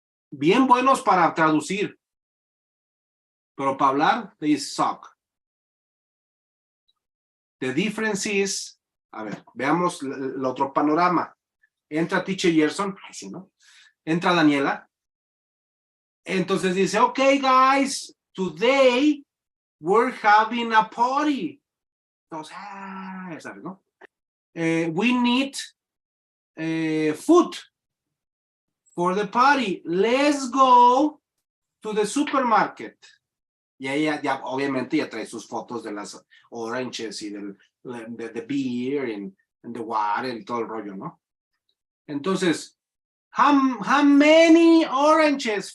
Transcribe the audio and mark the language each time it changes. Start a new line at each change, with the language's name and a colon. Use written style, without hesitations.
Spanish: Bien buenos para traducir, pero para hablar,
English: they suck. The difference is,
Spanish: a ver, veamos el otro panorama. Entra Teacher Gerson, ¿no? Entra Daniela. Entonces dice,
English: okay, guys, today we're having a party.
Spanish: Entonces, ¿sabes, no?
English: We need food for the party. Let's go to the supermarket.
Spanish: Y ella ya obviamente ya trae sus fotos de las oranges y de
English: beer and the water
Spanish: y todo el rollo, ¿no? Entonces,
English: how many oranges?